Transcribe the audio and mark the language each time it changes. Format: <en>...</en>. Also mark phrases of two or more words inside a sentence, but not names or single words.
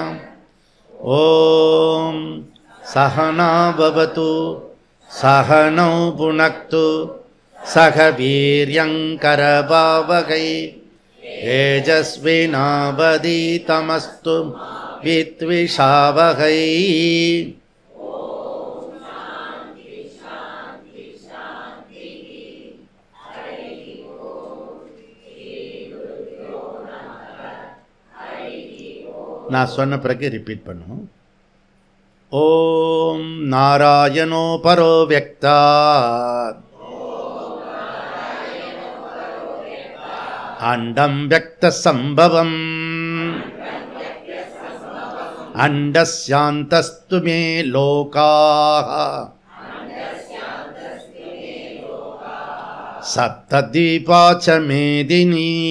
<sa>ॐ सहना भवतु सहनौ भुनक्तु सह वीर्यङ्करभावहै तेजस्विनावधीतमस्तु विद्विषावहै.</sa> <ta>நான் சொன்ன பிறகு ரிப்பீட் பண்ணுவோம்.</ta> <sa>ओम् नारायणो परो व्यक्ता अण्डं व्यक्त सम्भवम् अण्डस्यान्तस्तु मे लोकाः सप्तद्वीपाश्च मेदिनी.</sa>